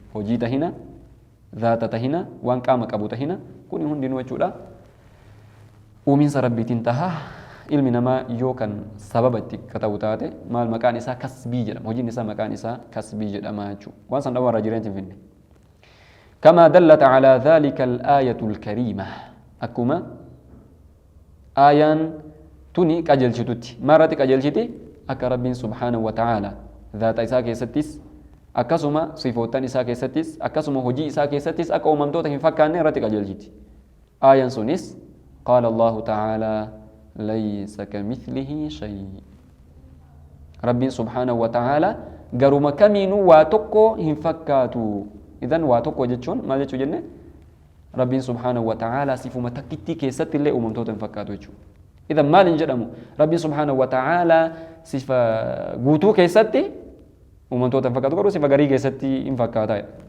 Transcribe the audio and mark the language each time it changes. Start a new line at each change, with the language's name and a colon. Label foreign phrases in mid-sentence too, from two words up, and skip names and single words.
Oromo: Hojii tahina zaata tahina waan qaama qabu tahina kuni hundinuu jechuudha. Uumiinsa Rabbiitiin taha ilmi namaa yoo kan sababa itti ta'u taate maal maqaan isaa kasbii jedhama. Hojiin isaa maqaan isaa kasbii jedhama jechuudha. Waan san dhabarraa jireenya finne.
Arabic: كما دلت على ذلك الآية الكريمة.
Oromo: Akkuma Ayaan tuni qajeelchitutti marratti qajeelchiti akka rabbiin
Arabic: سبحانه وتعالى
Oromo: zaata isaa keessattis akkasuma sifootan isaa keessattis akkasuma hojii isaa keessattis akka uumamtoota hin fakkaanne irratti qajeelchiti. Ayaan sunis
Arabic: قال الله تعالى ليس كمثله شيء.
Oromo: Rabbiin
Arabic: سبحانه وتعالى
Oromo: garuma kamiinuu waa tokko hin fakkaatu. Idan waa tokko jechuun maal jechuu jenne? Rabbiin
Arabic: سبحانه وتعالى
Oromo: sifuma takkitti keessatti illee uumamtoota hin fakkaatu jechuudha. Idan maal hin jedhamu? Rabbiin
Arabic: سبحانه وتعالى
Oromo: sifa guutuu keessatti uumamtoota hin fakkaatu garuu sifa garii keessatti hin fakkaata.